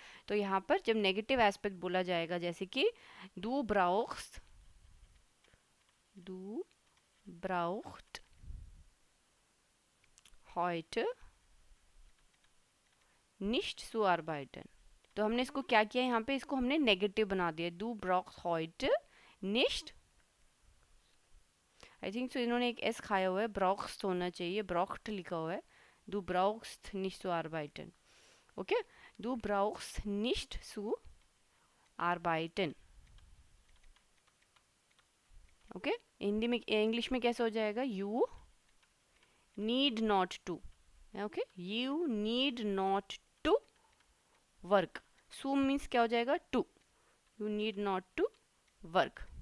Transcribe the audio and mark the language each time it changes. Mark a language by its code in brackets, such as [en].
[hi] तो यहाँ पर जब नेगेटिव एस्पेक्ट बोला जाएगा, जैसे कि [de] du brauchst, du braucht heute nicht zu arbeiten, [hi] तो हमने इसको क्या किया, यहाँ पे इसको हमने नेगेटिव बना दिया, [de] du brauchst heute nicht, [en] I think so [hi] इन्होंने एक एस खाया हुआ है, ब्रॉक्स्ट होना चाहिए, ब्रॉक्ट लिखा हुआ है, [de] du brauchst nicht zu arbeiten। ओके, du brauchst nicht zu arbeiten। [hi] Okay, Hindi में इंग्लिश में कैसे हो जाएगा, [en] you need not to। [hi] Okay, [en] you need not to work। So means [hi] क्या हो जाएगा, [en] To, you need not to work.